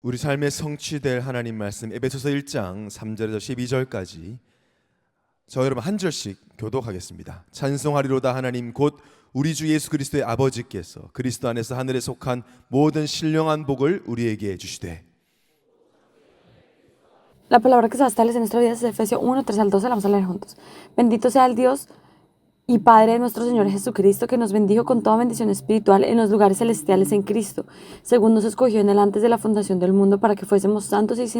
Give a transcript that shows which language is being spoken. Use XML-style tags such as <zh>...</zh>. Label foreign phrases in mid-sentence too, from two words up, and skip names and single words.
<ko>우리 삶에 성취될 하나님 말씀 에베소서 1장 3절에서 12절까지 저 여러분 한 절씩 교독하겠습니다. 찬송하리로다 하나님 곧 우리 주 예수 그리스도의 아버지께서 그리스도 안에서 하늘에 속한 모든 신령한 복을 우리에게 주시되.</ko> <es>La palabra que se va a establecer en nuestra vida es Efesios 1, 3 al 12, la vamos a leer juntos. Bendito sea el Dios y Padre de nuestro Señor Jesucristo, que nos bendijo con toda bendición espiritual en los lugares celestiales en Cristo, según nos escogió en él antes de la fundación del mundo, para que fuésemos santos y</es>